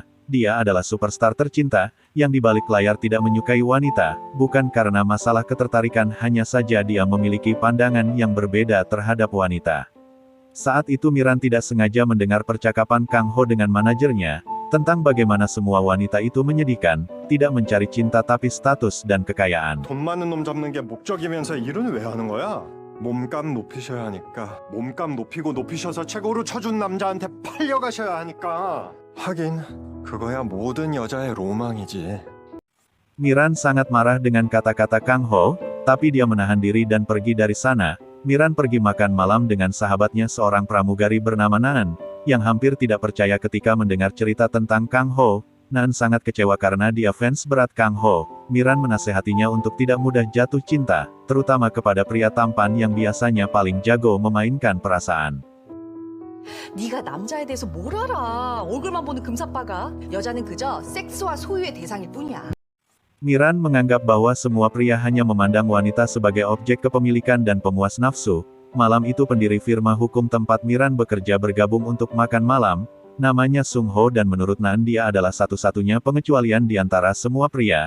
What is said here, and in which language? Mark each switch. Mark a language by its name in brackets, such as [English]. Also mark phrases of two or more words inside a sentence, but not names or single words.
[Indonesian] Dia adalah superstar tercinta, yang di balik layar tidak menyukai wanita, bukan karena masalah ketertarikan, hanya saja dia memiliki pandangan yang berbeda terhadap wanita. Saat itu Miran tidak sengaja mendengar percakapan Kang Ho dengan manajernya, tentang bagaimana semua wanita itu menyedihkan, tidak mencari cinta tapi status dan kekayaan. [Korean] 돈 많은 놈 잡는 게 목적이면서 일은 왜 하는 거야? 몸값 높이셔야 하니까. 몸값 높이고 높이셔서 최고로 쳐준 남자한테 팔려가셔야 하니까. 하긴 그거야 모든 여자의 로망이지. [Indonesian] Miran sangat marah dengan kata-kata Kang Ho, tapi dia menahan diri dan pergi dari sana. Miran pergi makan malam dengan sahabatnya seorang pramugari bernama Naan, yang hampir tidak percaya ketika mendengar cerita tentang Kang Ho. Naan sangat kecewa karena dia fans berat Kang Ho. Miran menasehatinya untuk tidak mudah jatuh cinta, terutama kepada pria tampan yang biasanya paling jago memainkan perasaan. [Korean] 네가 남자에 대해서 뭘 알아? 얼굴만 보는 금사빠가. 여자는 그저 섹스와 소유의 대상일 뿐이야. [Indonesian] Miran menganggap bahwa semua pria hanya memandang wanita sebagai objek kepemilikan dan pemuas nafsu. Malam itu pendiri firma hukum tempat Miran bekerja bergabung untuk makan malam, namanya Sung Ho dan menurut Naan dia adalah satu-satunya pengecualian di antara semua pria.